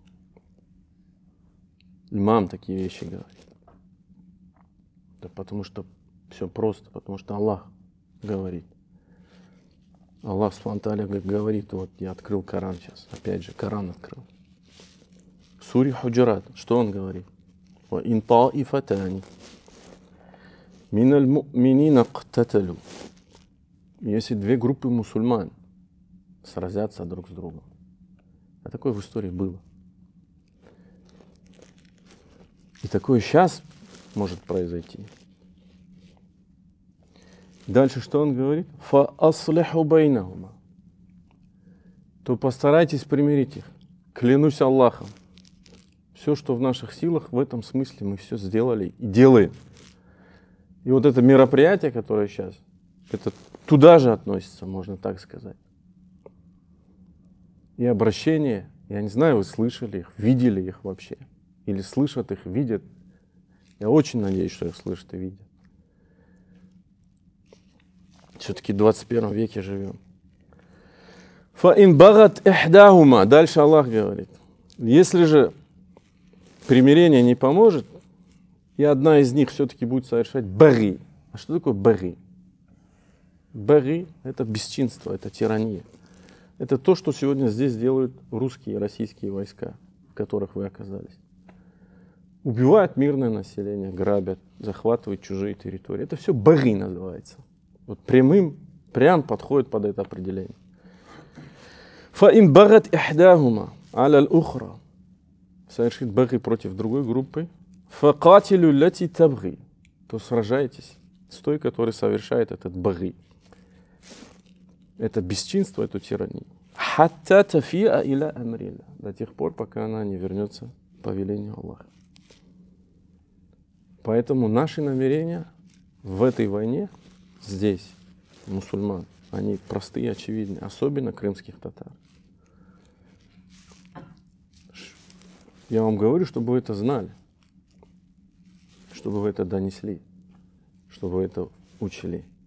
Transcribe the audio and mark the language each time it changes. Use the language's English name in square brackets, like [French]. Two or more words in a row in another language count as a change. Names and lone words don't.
[Russian] Имам такие вещи говорит. Да потому что все просто, потому что Аллах говорит. Аллах [Arabic] سبحانه وتعالى [Russian] говорит, вот я открыл Коран сейчас, опять же, Коран открыл. В суре Худжурат, что он говорит? [Arabic] وَإِنْ طَائِفَتَانِ مِنَ الْمُؤْمِنِينَ اقْتَتَلُوا. [Russian] Если две группы мусульман сразятся друг с другом. А такое в истории было. И такое сейчас может произойти. Дальше что он говорит? [Arabic] فَأَصْلِحُوا بَيْنَهُمَا. [Russian] То постарайтесь примирить их. Клянусь Аллахом. Все, что в наших силах, в этом смысле мы все сделали и делаем. И вот это мероприятие, которое сейчас, это туда же относится, можно так сказать. И обращение, я не знаю, вы слышали их, видели их вообще, или слышат их, видят. Я очень надеюсь, что их слышат и видят. Все-таки в 21 веке живем. [Arabic] فَإِنْ بَغَتْ إِحْدَاهُمَا. [Russian] Дальше Аллах говорит. Если же примирение не поможет, и одна из них все-таки будет совершать баги. А что такое баги? Баги – это бесчинство, это тирания. Это то, что сегодня здесь делают русские и российские войска. в которых вы оказались. Убивают мирное население, грабят, захватывают чужие территории. Это все баги называется. Вот прям подходит под это определение. [Arabic] فَإِنْ بَغَتْ إِحْدَاهُمَا عَلَى الْأُخْرَى. [Russian] Совершит баги против другой группы. [Arabic] فَقَاتِلُوا الَّتِي تَبْغِي. [Russian] То сражайтесь с той, которая совершает этот баги. Это бесчинство, эту тиранию. [Arabic] حَتَّى تَفِيَ إِلَى أَمْرِ اللَّهِ. [Russian] До тех пор, пока она не вернется по велению Аллаха. Поэтому наши намерения в этой войне здесь, мусульман, они простые, очевидны, особенно крымских татар. Я вам говорю, чтобы вы это знали, чтобы вы это донесли, чтобы вы это учили.